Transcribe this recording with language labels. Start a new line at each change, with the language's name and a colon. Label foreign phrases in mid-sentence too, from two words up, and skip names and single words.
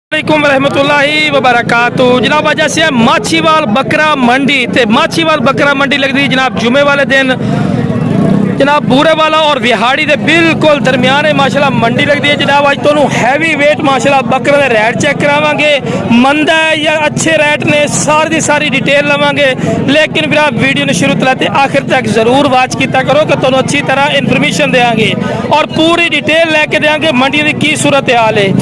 Arabic: رحمة الله وبركاته.
Punjabi: جناب اج اس ماچھیوال بکرا منڈی تے ماچھیوال بکرا منڈی لگدی جناب جمعے والے دن جناب بورے والا اور وہاڑی کے بالکل درمیان ماشاءاللہ منڈی لگتی ہے. جناب اج تہانوں
English: heavy weight
Punjabi: ماشاءاللہ بکرے کے ریٹ چیک کراواں گے، مندا ہے یا اچھے ریٹ نے ساری کی ساری ڈیٹیل لواں گے. لیکن پھر آپ ویڈیو نے شروع توں لے تے آخر تک ضرور واچ کیا کرو کہ تہانوں اچھی طرح انفارمیشن دیں گے اور پوری ڈیٹیل لے کے دیں گے منڈی کی کی صورت حال ہے.